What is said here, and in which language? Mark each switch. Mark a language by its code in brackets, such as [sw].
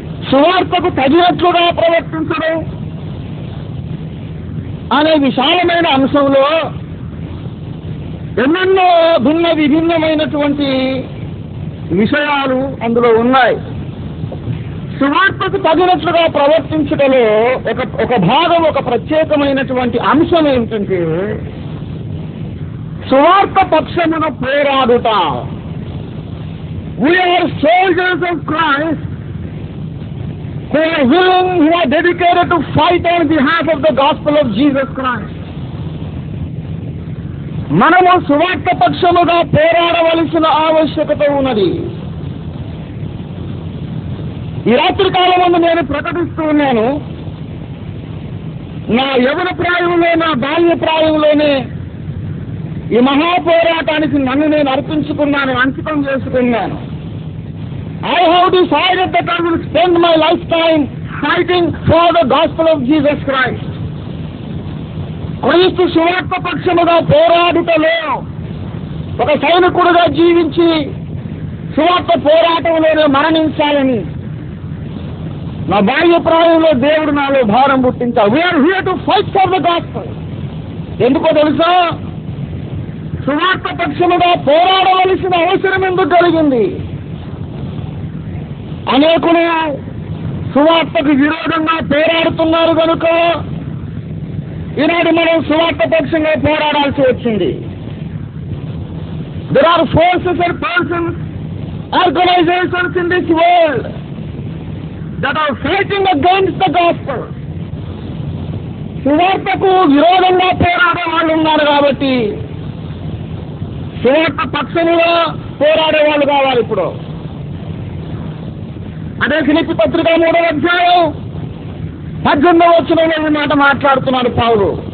[te] సువార్తకు తగినట్లుగా ప్రవర్తించడం అనే విశాలమైన అంశంలో ఎన్నెన్నో విభిన్నమైనటువంటి విషయాలు అందులో ఉన్నాయి. సువార్తకు తగినట్లుగా ప్రవర్తించడంలో ఒక భాగం, ఒక ప్రత్యేకమైనటువంటి అంశం ఏమిటంటే సువార్త పక్షమున పోరాడుట. [en] We are soldiers of Christ who are willing, who are dedicated to fight on behalf of the gospel of Jesus Christ. [te] మనము సువార్త పక్షముగా పోరాడవలసిన ఆవశ్యకత ఉన్నది. ఈ రాత్రి కాలమందు నేను ప్రకటిస్తూ ఉన్నాను, నా యవ్వన ప్రాయంలో, నా బాల్య ప్రాయంలోనే ఈ మహాపోరాటానికి నన్ను నేను అర్పించుకున్నాను, అంకితం చేసుకున్నాను. [en] I have decided that I will spend my lifetime fighting for the gospel of Jesus Christ. [te] క్రీస్తు సువార్త పక్షముగా పోరాడుటలో ఒక సైనికుడుగా జీవించి సువార్త పోరాటంలోనే మరణించాలని నా బాల్య ప్రాయంలో దేవుడు నాలో భారం పుట్టించాడు. [en] We are here to fight for the gospel. [te] ఎందుకో తెలుసా? సువార్త పక్షముగా పోరాడవలసిన అవసరం ఎందుకు కలిగింది? అనేకులు సువార్తకు విరోధంగా పోరాడుతున్నారు కనుక ఈనాడు మనం సువార్త పక్షంగా పోరాడాల్సి వచ్చింది. [en] There are forces and persons, organizations in this world that are fighting against the gospel. [te] సువార్తకు విరోధంగా పోరాడే వాళ్ళు ఉన్నారు కాబట్టి సువార్త పక్షముగా పోరాడే వాళ్ళు కావాలి. ఇప్పుడు అదే ఫిలిప్పీ పత్రిక 3వ అధ్యాయం 18వ వచనంలో మాట మాట్లాడుతున్నాడు పౌలు.